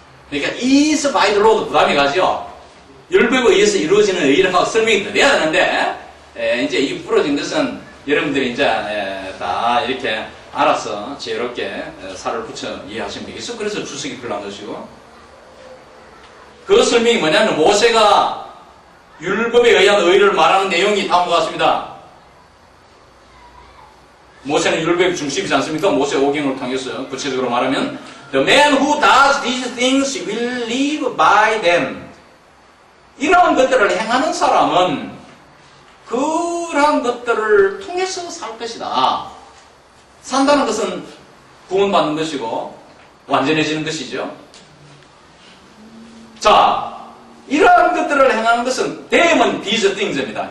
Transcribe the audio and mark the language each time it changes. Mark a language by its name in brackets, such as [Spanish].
[Korean] 그러니까 is by the law도 부담이 가죠. 율법에 의해서 이루어지는 의를 설명이 돼야 되는데 이제 이 부러진 것은 여러분들이 이제 다 이렇게 알아서 지혜롭게 살을 붙여 이해하시면 되겠죠. 그래서 주석이 필요한 것이고 그 설명이 뭐냐면 모세가 율법에 의한 의를 말하는 내용이 다음과 같습니다. 모세는 율법의 중심이지 않습니까? 모세 오경을 통해서 구체적으로 말하면 [English] The man who does these things will live by them. [Korean] 이러한 것들을 행하는 사람은 그러한 것들을 통해서 살 것이다. 산다는 것은 구원받는 것이고 완전해지는 것이죠. 자, 이러한 것들을 행하는 것은 them은 these things입니다.